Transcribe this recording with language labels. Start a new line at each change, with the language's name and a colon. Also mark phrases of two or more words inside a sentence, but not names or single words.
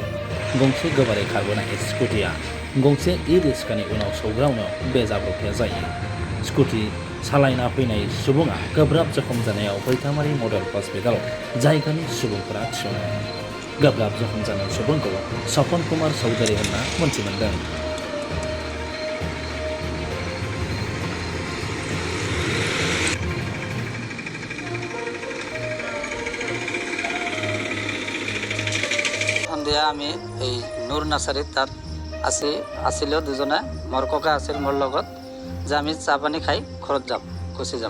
Bodo: गंसे गोबारै खारबोनाय स्कुटिया गंसे ई-रिक्शानि उनाव सौग्रावनायाव बे जाब्रबथाया जायो। स्कुटि सालायना फैनाय सुबुङा गोब्राब जखम जानायाव बैथामारि मडेल हस्पिटालाव जायगानि सुबुंफोरा थिसनो। गोब्राब जखम जानाय सुबुंखौ सपन कुमार चौधुरी होनना मोनथिमोनदों।
Assamese: সন্ধিয়া আমি এই নূৰ নাৰ্চাৰীত তাত আছিল দুজনে মোৰ ককা আছিল মোৰ লগত যে আমি চাহ পানী খাই ঘৰত গুচি যাম।